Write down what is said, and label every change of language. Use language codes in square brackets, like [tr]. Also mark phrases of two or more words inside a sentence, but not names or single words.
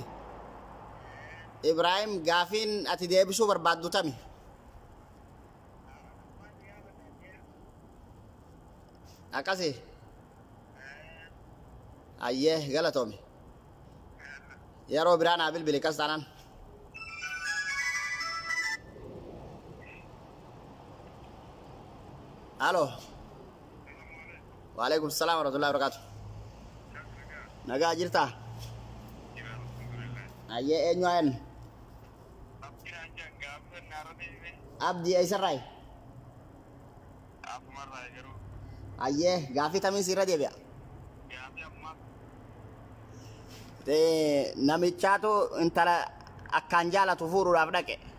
[om] Ibraahim gaafiin ati deebisuu barbaaddu tami? Akkasi. Hayyee galatoomi. Yeroo biraa naa bilbili kas taanaan. Halo. [ar] وعليكم السلام ورحمة الله وبركاته. [om] Nagaa jirtaa? Hayyee eenyu ayen? Abdii eessarraayi? Hayyee gaafii tamiin sirra deebi'a? Namichaatu intala akkaan jaalatu fuudhuudhaaf dhaqe.